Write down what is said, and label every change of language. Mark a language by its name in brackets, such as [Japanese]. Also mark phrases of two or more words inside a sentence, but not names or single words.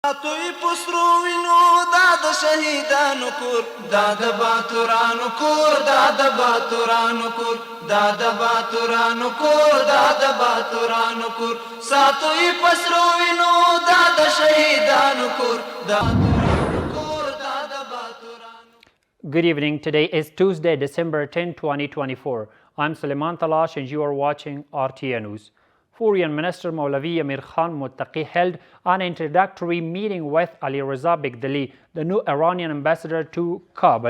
[Pashto] توی پسرو وینو دا د شهیدانو کور دا د باتورانو کور دا د باتورانو کور دا د باتورانو کور دا د باتورانو کور ساتوی پسرو وینو دا د شهیدانو کور دا [English] Good evening. Today is Tuesday, December 10, 2024. I'm Suleiman Talash and you are watching RTA News. Foreign Minister Maulavi Amir Khan Muttaqi held an introductory meeting with Ali Raza Bigdali, the new Iranian ambassador to Kabul.